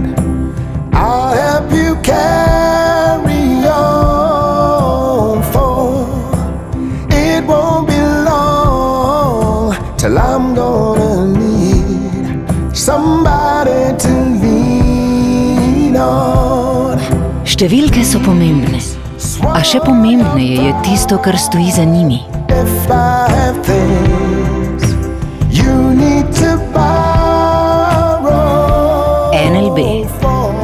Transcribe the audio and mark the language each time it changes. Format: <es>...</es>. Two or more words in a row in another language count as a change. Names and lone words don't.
<en>I'll help you carry on, for it won't be long till I'm gonna need somebody to lean on.</en> <sl>Številke so pomembne, a še pomembneje je tisto, kar stoji za njimi.</sl> <en>If I have things you need to borrow NLB.</en>